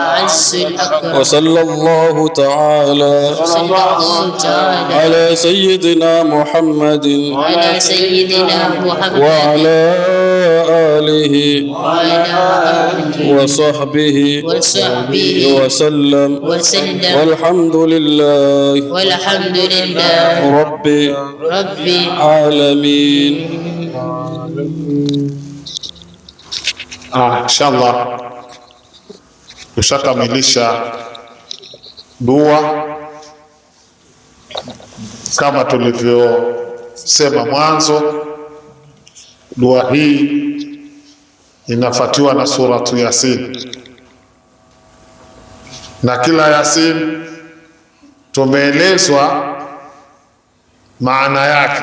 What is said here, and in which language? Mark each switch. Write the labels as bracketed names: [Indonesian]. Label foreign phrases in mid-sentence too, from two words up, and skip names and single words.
[Arabic] وصلى الله تعالى على سيدنا محمد وعلى آله وصحبه وسلم والحمد لله رب العالمين. [Swahili] Inshallah tushakamilisha dua kama tulivyosema mwanzo. Dua hii inafuatiwa na suratu Yasin, na kila Yasin tumeelezwa maana yake.